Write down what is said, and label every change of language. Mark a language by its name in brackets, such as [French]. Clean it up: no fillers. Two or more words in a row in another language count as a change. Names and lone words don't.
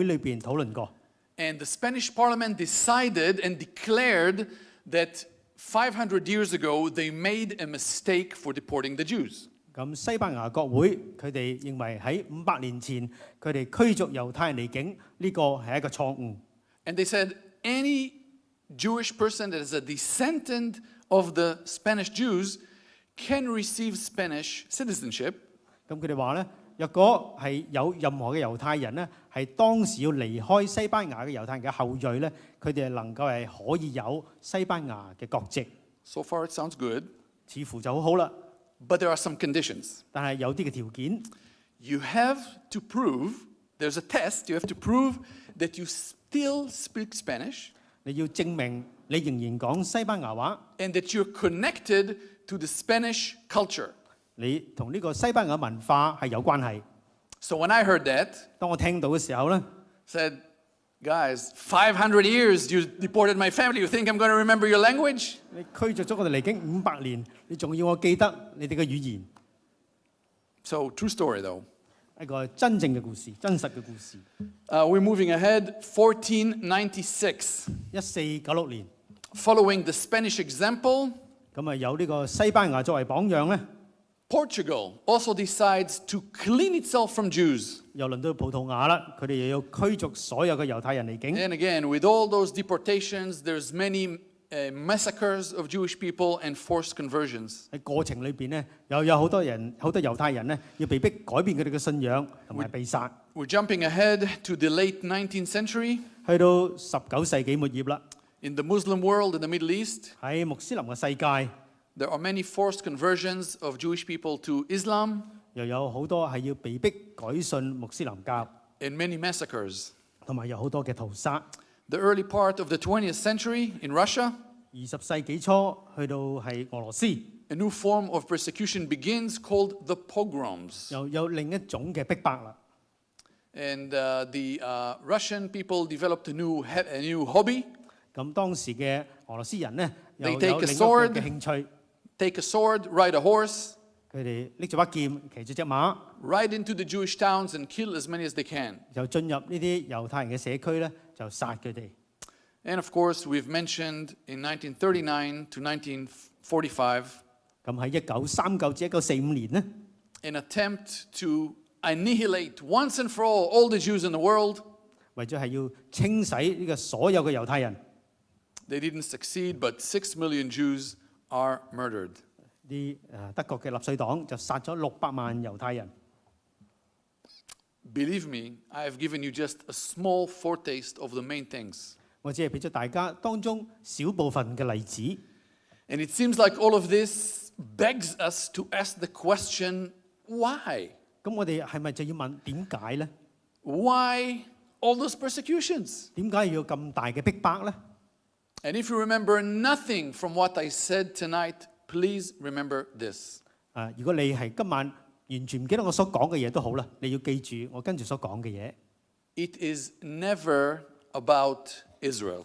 [Cantonese] 咁喺西班牙嘅國會裏邊討論過。 [English] And the Spanish parliament decided and declared that 500 years ago they made a mistake for deporting the Jews. [Cantonese] 咁西班牙國會佢哋認為喺500年前佢哋驅逐猶太人離境呢個係一個錯誤。 [English] And they said any Jewish person that is a descendant of the Spanish Jews can receive Spanish citizenship. [Cantonese] 咁佢哋話咧，若果係有任何嘅猶太人咧，係當時要離開西班牙嘅猶太人嘅後裔咧，佢哋能夠係可以有西班牙嘅國籍。 [English] So far it sounds good. [Cantonese] 似乎就好好啦。 [English] But there are some conditions. [Cantonese] 但係有啲嘅條件。 [English] You have to prove, there's a test, you have to prove that you still speak Spanish. [Cantonese] 你要證明你仍然講西班牙話。 [English] And that you're connected to the Spanish culture. [Cantonese] 你同呢個西班牙文化係有關係。 [English] So when I heard that, [Cantonese] 當我聽到嘅時候咧 [English] said, guys, 500 years you deported my family. You think I'm going to remember your language? [Cantonese] 你驅逐咗我哋離境500年，你仲要我記得你哋嘅語言。 [English] So true story though. [Cantonese] 一個真正嘅故事，真實嘅故事。 [English] We're moving ahead. 1496. [Cantonese] 1496年。 [English] Following the Spanish example, [Cantonese] 咁啊有呢個西班牙作為榜樣咧。 [English] Portugal also decides to clean itself from Jews. [Cantonese] 又輪到葡萄牙啦，佢哋又要驅逐所有嘅猶太人離境。 [English] And again, with all those deportations, there's many massacres of Jewish people and forced conversions. [Cantonese] 喺過程裏邊咧，又有好多猶太人咧，要被逼改變佢哋嘅信仰同埋被殺。 [English] We're jumping ahead to the late 19th century. [Cantonese] 去到19世紀末葉啦。 [English] In the Muslim world, in the Middle East, [Cantonese] 喺穆斯林嘅世界。 [English] There are many forced conversions of Jewish people to Islam. [Cantonese] 又有好多係要被逼改信穆斯林教。 [English] And many massacres. [Cantonese] 同埋有好多嘅屠殺。 [English] The early part of the 20th century in Russia. [Cantonese] 20 世紀初去到係俄羅斯。 [English] A new form of persecution begins called the pogroms. [Cantonese] 又有另一種嘅逼迫啦。 [English] And the Russian people developed a new hobby. [Cantonese] 咁當時嘅俄羅斯人咧，又有 [English] They [Cantonese] 另 [English] take [Cantonese] 一 [English] a [Cantonese] 個 [English] sword. [Cantonese] 嘅興趣。 [English] Take a sword, ride a horse. [Cantonese] 佢哋拎住把劍，騎住隻馬。 [English] Ride into the Jewish towns and kill as many as they can. [Cantonese] 就進入呢啲猶太人嘅社區咧，就殺佢哋。 [English] And of course, we've mentioned in 1939 to 1945. [Cantonese] 咁喺1939至1945年咧 [English] ，an attempt to annihilate once and for all the Jews in the world. [Cantonese] 為咗係要清洗呢個所有嘅猶太人。 [English] They didn't succeed, but 6 million Jews are murdered. [Cantonese] 啲德國嘅納粹黨就殺咗600萬猶太人。 [English] Believe me, I have given you just a small foretaste of the main things. [Cantonese] 我只係俾咗大家當中少部分嘅例子。 [English] And it seems like all of this begs us to ask the question, why? [Cantonese] 咁我哋係咪就要問點解咧？ [English] Why all those persecutions? [Cantonese] 點解要咁大嘅逼迫咧？ [English] And if you remember nothing from what I said tonight, please remember this. [Cantonese] 如果你係今晚完全唔記得我所講嘅嘢都好啦，你要記住我跟住所講嘅嘢。 [English] It is never about Israel.